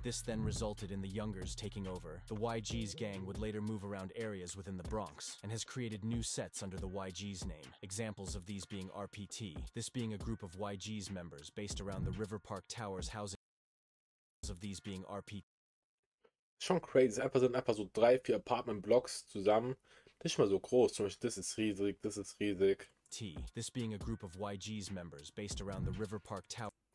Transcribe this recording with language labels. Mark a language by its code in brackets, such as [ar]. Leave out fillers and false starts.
[en] This then resulted in the youngers taking over. The YGs gang would later move around areas within the Bronx, and has created new sets under the YGs name. Examples of these being RPT, this being a group of YGs members based around the River Park Towers housing of these being RPT. [de] Schon crazy. Sind einfach so 3, 4 Apartment-Blocks zusammen. Nicht mal so groß. Zum Beispiel, das ist riesig, das ist riesig. [en] This being a group of YGs members based around the River Park Towers.